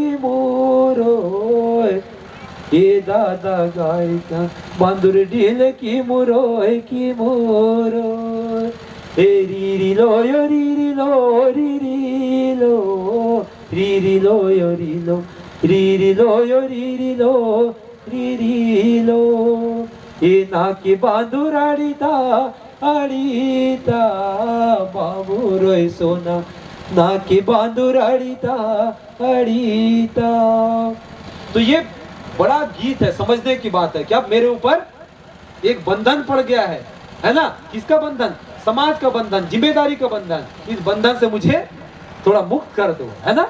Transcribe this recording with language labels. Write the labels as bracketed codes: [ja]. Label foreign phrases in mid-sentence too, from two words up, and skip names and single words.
[gon] ए दादा गायका बांदुर ढीले की मुरोय ए री लो यो री लो री लो री लो यो री लो यो री लो, ए ना की बांदुर अड़ीता अड़ीता बाबू रोय सोना, ना की बांदुर अड़ीता अड़ीता। [hi] तो ये बड़ा गीत है, समझने की बात है कि अब मेरे ऊपर एक बंधन पड़ गया है ना। किसका बंधन? समाज का बंधन, जिम्मेदारी का बंधन। इस बंधन से मुझे थोड़ा मुक्त कर दो, है ना।